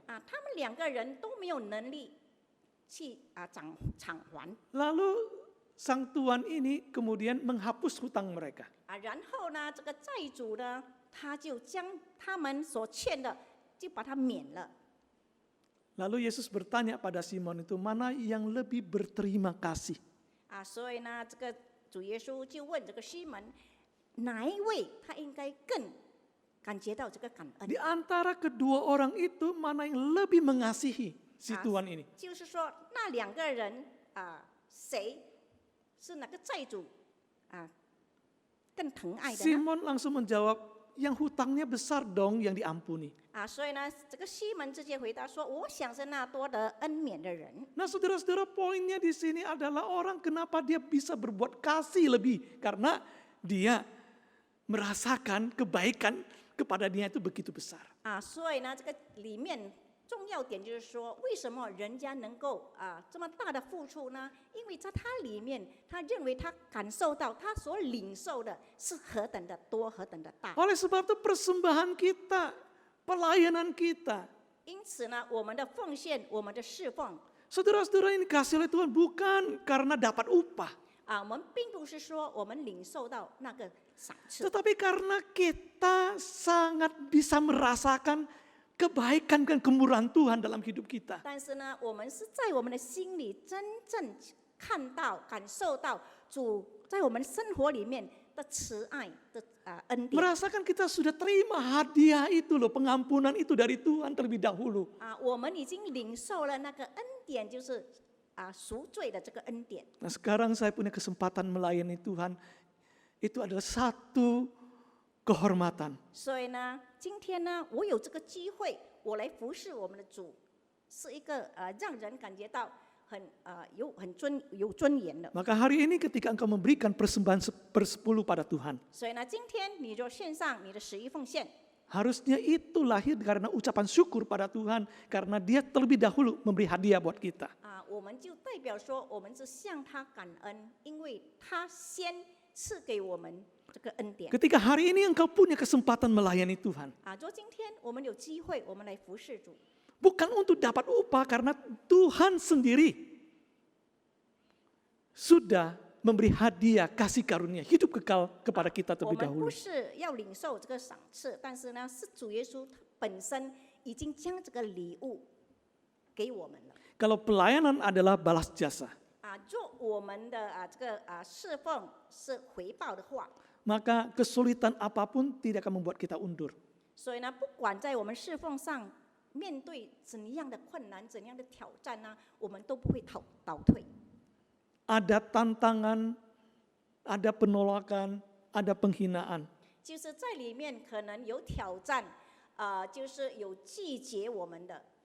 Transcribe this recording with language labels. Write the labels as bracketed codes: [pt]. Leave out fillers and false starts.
[zh] 他们2个人都没有能力去偿还。 [id] Lalu sang tuan ini kemudian menghapus hutang mereka. [zh] 然后呢，这个债主呢，他就将他们所欠的就把它免了。 [id] Lalu Yesus bertanya pada Simon itu, mana yang lebih berterima kasih? [zh] 所以呢，这个主耶稣就问这个西门，哪一位他应该更感觉到这个感恩 [id] Di？ antara kedua orang itu, mana yang lebih mengasihi si tuan ini? [zh] 就是说，那2个人谁是哪个债主更疼爱的呢？ [id] Simon langsung menjawab, yang hutangnya besar dong yang diampuni. [zh] 所以呢，这个西门直接回答说：“我想是那多得恩免的人。 [id] Nah, saudara-saudara, poinnya di sini adalah orang kenapa dia bisa berbuat kasih lebih, karena dia merasakan kebaikan kepada dia itu begitu besar. [zh] 所以呢，这个里面重要点就是说，为什么人家能够这么大的付出呢？因为在他里面，他认为他感受到他所领受的是何等的多，何等的大。 [id] Oleh sebab itu persembahan kita, pelayanan kita, [zh] 因此呢，我们的奉献，我们的侍奉 [id] saudara-saudara ini kasih oleh Tuhan bukan karena dapat upah, [zh] 我们并不是说我们领受到那个赏赐， [id] tetapi karena kita sangat bisa merasakan kebaikan dan kemurahan Tuhan dalam hidup kita. [zh] 但是呢，我们是在我们的心里真正看到、感受到主在我们生活里面的慈爱的恩典。 [id] Merasakan kita sudah terima hadiah itu loh, pengampunan itu dari Tuhan terlebih dahulu. [zh] 我们已经领受了那个恩典，就是赎罪的这个恩典。 [id] Nah, sekarang saya punya kesempatan melayani Tuhan, itu adalah satu kehormatan. [zh] 所以呢，今天呢，我有这个机会，我来服侍我们的主，是一个让人感觉到有尊严的。 [id] Maka hari ini ketika engkau memberikan persembahan 1/10 pada Tuhan, [zh] 所以呢，今天你就献上你的11奉献， [id] harusnya itu lahir karena ucapan syukur pada Tuhan, karena dia terlebih dahulu memberi hadiah buat kita. [zh] 我们就代表说，我们是向他感恩，因为他先赐给我们这个恩典。 [id] Ketika hari ini engkau punya kesempatan melayani Tuhan, [zh] 说今天我们有机会，我们来服侍主， [id] bukan untuk dapat upah, karena Tuhan sendiri sudah memberi hadiah kasih karunia hidup kekal kepada kita [zh] 我 [id] terlebih [zh] 们不是要领受这个赏赐，但是呢，是主耶稣他本身已经将这个礼物给我们了。 [id] Kalau pelayanan adalah balas jasa, [zh] 若我们的这个侍奉是回报的话， [id] maka kesulitan apapun tidak akan membuat kita undur. [zh] 所以呢，不管在我们侍奉上面对怎样的困难、怎样的挑战呢，我们都不会倒退。 [id] Ada tantangan, ada penolakan, ada penghinaan. [zh] 就是在里面可能有挑战，就是有拒绝我们的。